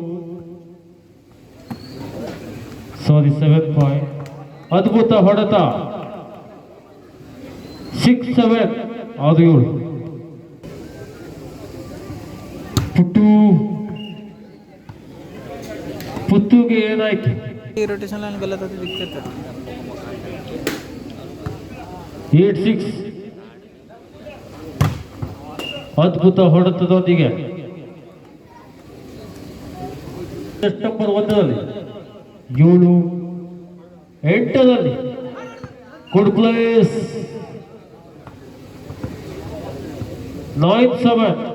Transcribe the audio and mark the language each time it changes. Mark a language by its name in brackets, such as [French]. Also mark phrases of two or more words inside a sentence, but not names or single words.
[Kannada] ಸಾರಿ 7-5. ಅದ್ಭುತ ಹೊಡೆತ 6-7. 6-7. ಪುತ್ತುಗೆ ಏನಾಯ್ತು? [Hindi] रोटेशन लाइन गलत होती दिक्कत है. [Kannada] 8-6. ಅದ್ಭುತ ಹೊಡೆತದೊಂದಿಗೆ ನಂಬರ್ 1ರಲ್ಲಿ 7-8. [English] good place 9-7.